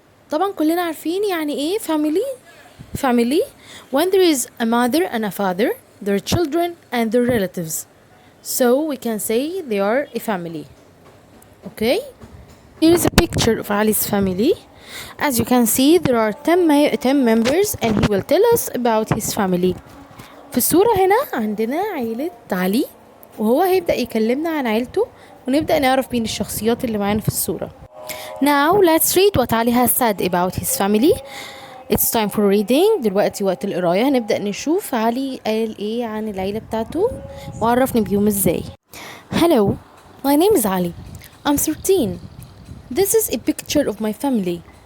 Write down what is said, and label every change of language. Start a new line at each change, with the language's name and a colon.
Arabic: طبعا كلنا عارفين يعني ايه
English: family when there is a mother and a father, their children and their relatives, so we can say they are a family. Okay, here is a picture of Ali's family. As you can see there are 10 members and he will tell us about his family.
Arabic: في الصورة هنا عندنا عيلة علي وهو هيبدأ يكلمنا عن عيلته ونبدأ نعرف مين الشخصيات اللي معانا في الصورة.
English: Now let's read what Ali has said about his family. It's time for reading.
Arabic: دلوقتي وقت القراية. هنبدأ نشوف علي قال ايه عن العيلة بتاعته وعرفني بيهم ازاي.
English: Hello, my name is Ali. I'm 13. This is a picture of my family.